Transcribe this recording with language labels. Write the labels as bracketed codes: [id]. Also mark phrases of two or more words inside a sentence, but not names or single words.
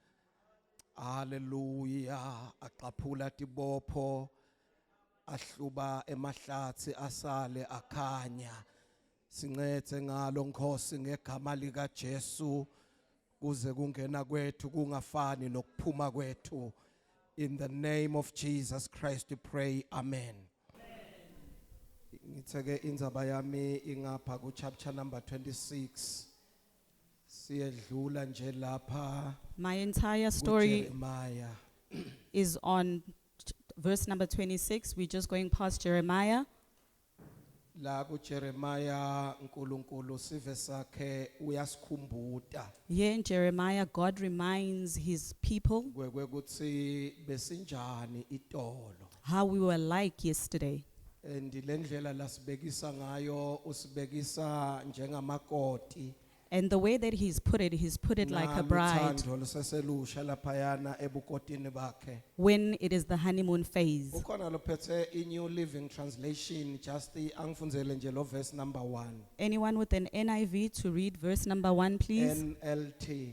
[ss] Hallelujah. Aqaphula tibopho. Ahluba emahlatsi asale akhanya. Sincede ngalo Nkosi ngegama lika Jesu. Kuze kungena kwethu kungafani nokuphuma kwethu. [en] In the name of Jesus Christ we pray. Amen. [ss] Ngitheke indzaba yami ingapha ku [en] chapter number 26. [ss] Siyedlula nje lapha. [en] My entire story Jeremiah. is on verse number 26. We're just going past Jeremiah. [ss] La ku Jeremiah uNkulunkulu sive sakhe uyasikhumbuta. [en] Here in Jeremiah, God reminds his people [ss] Kwekuthi besinjani itolo. [en] how we were like yesterday. [ss] And le ndlela lasibekisa ngayo usibekisa njengamakoti. [en] And the way that he's put it like a bride [ss] Naluthando luseselusha laphayana ebukotini bakhe. [en] when it is the honeymoon phase. [ss] Ukhona lophethe iNew Living Translation just angifundzele nje lo [en] verse number 1. Anyone with an NIV to read verse number 1, please? NLT.